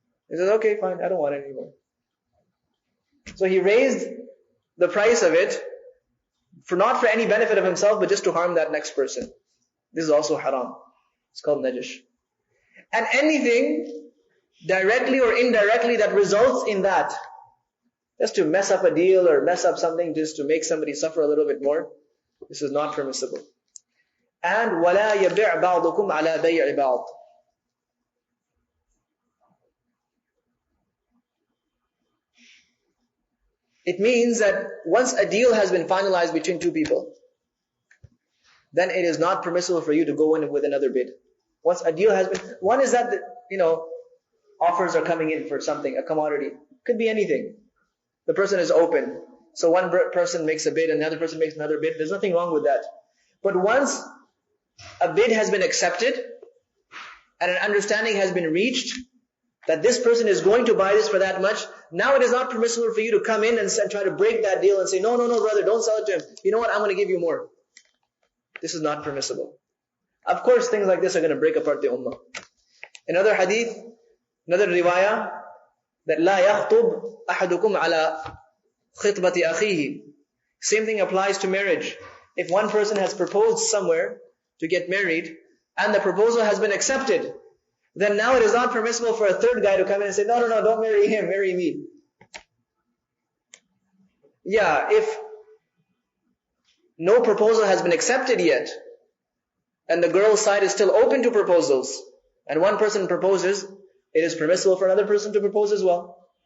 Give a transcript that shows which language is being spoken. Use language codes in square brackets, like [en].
[en] He says, okay, fine, I don't want it anymore. So he raised the price of it, not for any benefit of himself, but just to harm that next person. This is also haram. It's called najash. And anything directly or indirectly that results in that, just to mess up a deal or mess up something just to make somebody suffer a little bit more, this is not permissible. [ar] And وَلَا يَبِعْ بَعْضُكُمْ عَلَى بَيْعِ بَعْضٍ. [en] It means that once a deal has been finalized between two people, then it is not permissible for you to go in with another bid. Once a deal has been, one is that, offers are coming in for something, a commodity. Could be anything. The person is open. So one person makes a bid and the other person makes another bid. There's nothing wrong with that. But once a bid has been accepted and an understanding has been reached that this person is going to buy this for that much, now it is not permissible for you to come in and try to break that deal and say, no, brother, don't sell it to him. You know what? I'm going to give you more. This is not permissible. Of course, things like this are going to break apart the ummah. Another hadith, another riwayah, that [ar] لا يخطب أحدكم على خطبة أخيه. [en] Same thing applies to marriage. If one person has proposed somewhere to get married, and the proposal has been accepted, then now it is not permissible for a third guy to come in and say, no, don't marry him, marry me. Yeah, if no proposal has been accepted yet, and the girl's side is still open to proposals, and one person proposes, it is permissible for another person to propose as well.